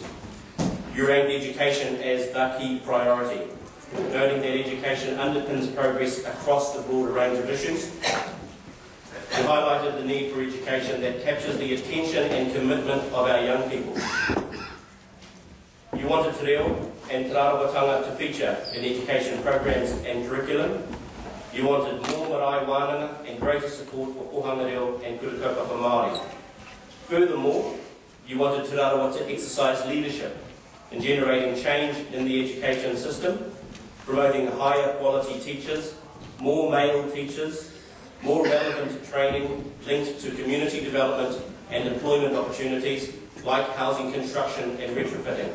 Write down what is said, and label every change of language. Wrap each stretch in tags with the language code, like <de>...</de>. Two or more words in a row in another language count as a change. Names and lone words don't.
<en>You ranked education as the key priority, noting that education underpins progress across the broader range of issues. You highlighted the need for education that captures the attention and commitment of our young people. You wanted Te Reo and Te Rarawatanga to feature in education programs and curriculum. You wanted more</en> <mi>marae wānanga</mi> <en>and greater support for</en> <mi>pohanga reo</mi> <en>and</en> <mi>kurikaupapa Māori.</mi> <en>Furthermore, you wanted Te Rarawa to exercise leadership in generating change in the education system, promoting higher quality teachers, more male teachers, more relevant training linked to community development and employment opportunities like housing construction and retrofitting.</en>